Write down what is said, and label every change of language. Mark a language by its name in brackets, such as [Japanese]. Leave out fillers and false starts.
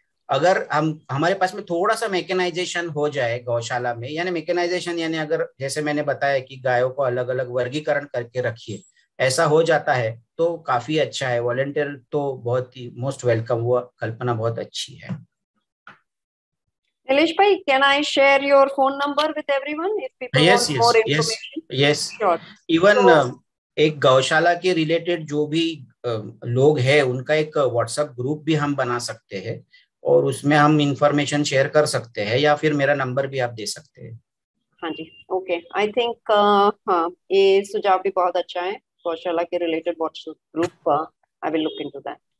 [Hindi] अगर हम हमारे पास में थोड़ा सा मैकेनाइजेशन हो जाए गौशाला में, यानी मैकेनाइजेशन यानी अगर जैसे मैंने बताया कि गायों को अलग अलग वर्गीकरण करके रखिए, ऐसा हो जाता है तो काफी अच्छा है। वॉलंटियर तो बहुत ही मोस्ट वेलकम, वो कल्पना बहुत अच्छी है। [English] Nilesh bhai, can I share your phone number with everyone if people Yes, want more yes, information? yes. Sure. Even So, [Hindi] एक गौशाला के रिलेटेड जो भी लोग हैं उनका एक व्हाट्सएप ग्रुप भी हम बना सकते हैं और उसमें हम इंफॉर्मेशन शेयर कर सकते हैं, या फिर मेरा नंबर भी आप दे सकते हैं। हाँ जी, ओके, [English] I think [Hindi] हाँ, ये सुझाव भी बहुत अच्छा है, गौशाला के related WhatsApp group, [English] I will look into that.